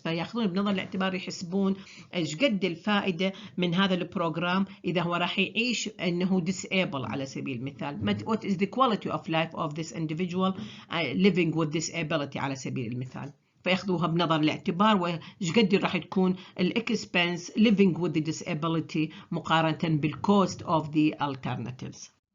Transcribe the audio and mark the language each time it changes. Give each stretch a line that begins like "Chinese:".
Arabic: فياخذون بنظر الاعتبار يحسبون ايش قد الفائدة من هذا البروجرام إذا هو راح يعيش انه disable على سبيل المثال.
English: What is the quality of life of this individual living with disability
Arabic: على سبيل المثال. فياخذوها بنظر الاعتبار وايش قد راح تكون الاكسبنس
English: living with the disability
Arabic: مقارنة بال
English: cost of the alternatives.